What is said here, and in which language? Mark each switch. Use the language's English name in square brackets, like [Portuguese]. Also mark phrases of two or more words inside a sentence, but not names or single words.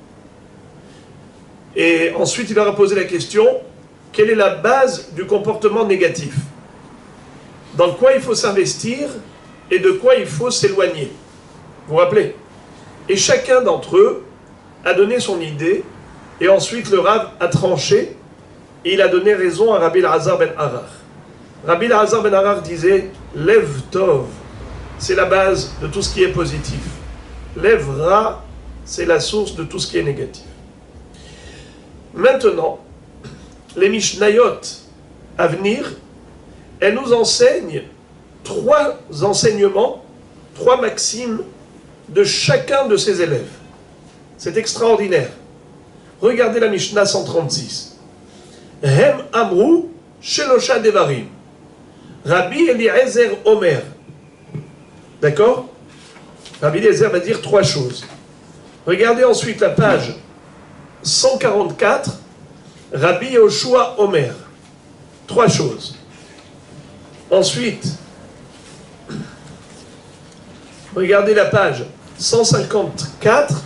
[French] Et ensuite, il leur a posé la question, quelle est la base du comportement négatif? Dans quoi il faut s'investir et de quoi il faut s'éloigner. Vous vous rappelez? Et chacun d'entre eux a donné son idée, et ensuite le Rav a tranché, et il a donné raison à Rabbi Elazar ben Arach. Rabbi Elazar ben Arach disait, [Hebrew] לב טוב, [French] c'est la base de tout ce qui est positif. [Hebrew] לב רע, [French] c'est la source de tout ce qui est négatif. Maintenant, les Mishnayot à venir, elles nous enseignent 3 enseignements, 3 maximes de chacun de ses élèves. C'est extraordinaire. Regardez la Mishnah 136. [Hebrew] הם אמרו שלשה דברים. רבי אליעזר אומר. [French] D'accord? Rabbi Eliezer va dire 3 choses. Regardez ensuite la page 144. Rabbi Yoshua Omer. 3 choses. Ensuite, regardez la page 154.